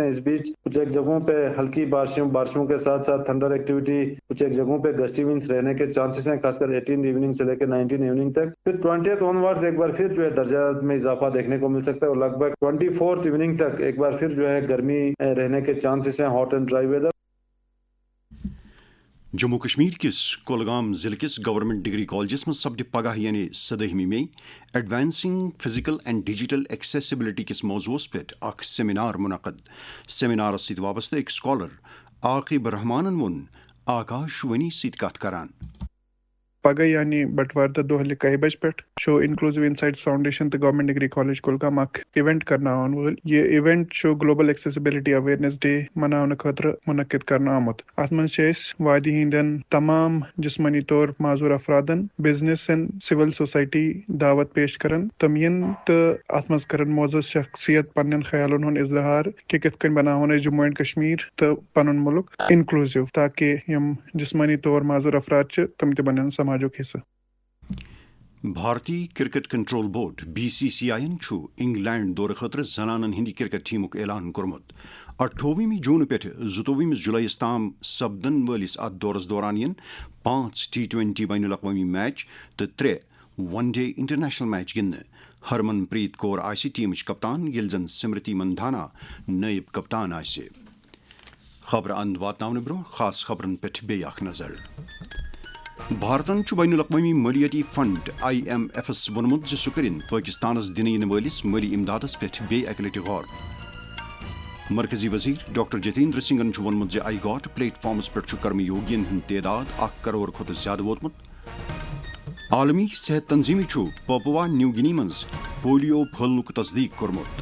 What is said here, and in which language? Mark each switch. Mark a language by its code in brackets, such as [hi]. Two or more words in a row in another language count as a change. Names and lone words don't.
[ur] اس بیچ کچھ ایک جگہوں پہ ہلکی بارشوں کے ساتھ ساتھ [en] thunder activity, [ur] کچھ ایک جگہوں پہ [en] gusty winds [ur] رہنے کے چانسز ہیں خاص کر 18 ایوننگ سے لے کے 19 ایوننگ تک. پھر 20th آنورڈز ایک بار پھر جو ہے درجات میں اضافہ دیکھنے کو مل سکتا ہے, اور لگ بھگ 24th ایوننگ تک ایک بار پھر جو ہے گرمی رہنے کے چانسز ہیں, [en] hot and dry weather. [ks] جموں کشمیر کس کولگام ضلع کس گورنمنٹ ڈگری کالجس مز سپدِ پگہ یعنی 17 مئی [en] advancing physical and digital accessibility [ks] کس موضوعس پہ اخ سیمینار منعقد. سیمینارس ست وابستہ ایک سکالر عاقب رحمانن وون آکاشوانی ست کت کران. پگہ یعنی بٹوار دہ 1 بج پہ انکلوزو انسائٹس فاؤنڈیشن تو گورنمنٹ ڈگری کالج کولگام اخ ایونٹ کرنا ول. یہ ایونٹ گلوبل ایکسیسبلٹی اویئرنیس ڈے منانے خاطر منعقد کرنا آمت. ات من وادی ہندین تمام جسمانی طور معذور افرادن, بزنسن, سول سوسائٹی دعوت پیش کرن تم ین تو ات من کرن معزز شخصیت پنن خیالن ہند اظہار کہ کت کن بناون جموں اینڈ کشمیر تو پنن ملک انکلوزو, تاکہ یم جسمانی طور معذور افراد تم تہ بنن سماجک حصہ. بھارتی کرکٹ کنٹرول بورڈ BCCI انگلینڈ دورٕ خٲطرٕ زنانن ہندِ کرکٹ ٹیمُک اعلان کوٚرمُت. 28 جوٗن پٮ۪ٹھ 22 جُلایَس تام سپدن وٲلِس اتھ دورس دوران ین 5 T20 بین الاقوامی میچ تہٕ 3 [en] one day international [ks] میچ گِنٛدنہٕ. ہرمن پریت کور آسہِ ٹیمٕچ کپتان ییٚلہِ زن سمرتی مندھانا نٲیِب کپتان آسہِ. خبر اند واتناونہٕ برٛونٛہہ خاص خبرن پٮ۪ٹھ بیٚیہِ اکھ نظر. بھارتن بین الاقوامی مالیاتی فنڈ IMFس ووٚنمُت زِ سُہ کٔرِن پٲکستانس دِنہٕ یِنہٕ وٲلِس مٲلی امدادس پٮ۪ٹھ بیٚیہِ اکہِ لٹہِ غور. مرکزی وزیر ڈاکٹر جتیندر سنگھن ووٚنمُت زِ آئی گاٹ پلیٹ فارمس پٮ۪ٹھ کرم یوگین ہُنٛد تعداد 1 کرور کھۄتہٕ زیادٕ ووتمُت. عالمی صحت تنظیمہِ پاپوا نیو گِنی منٛز پولیو پھٔہلنُک تصدیق کوٚرمُت.